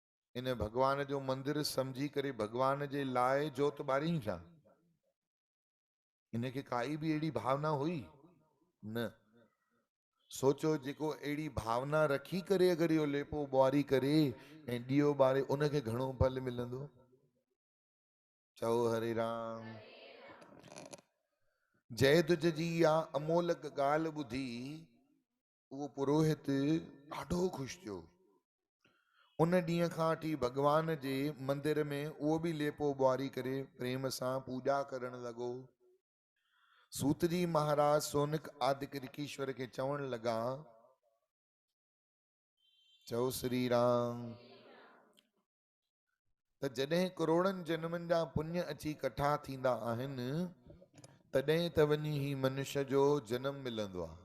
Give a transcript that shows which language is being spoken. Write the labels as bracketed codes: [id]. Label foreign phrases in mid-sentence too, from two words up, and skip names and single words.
[sd] इन भगवान जो मंदिर समझी करे भगवान जे लाइ जोत ॿारी छा? इनखे काई बि अहिड़ी भावना हुई न। सोचो जेको अहिड़ी भावना रखी करे अगरि इहो लेपो ॿुआरी करे ऐं ॾीओ ॿारे उनखे घणो फल मिलंदो। चओ हरे राम। जय तुझ जी या अमोलक ॻाल्हि ॿुधी उहो पुरोहित ॾाढो ख़ुशि थियो। उन ॾींहं खां वठी भगवान जे मंदिर में उहो बि लेपो ॿुआरी करे प्रेम सां पूॼा करण लॻो। सूत जी महाराज सोनिक आदिक ऋषीश्वर खे चवण लॻा, चओ श्री राम, त जॾहिं करोड़नि जन्मनि जा पुण्य अची कठा थींदा आहिनि तॾहिं त वञी ही मनुष्य जो जन्म मिलंदो आहे।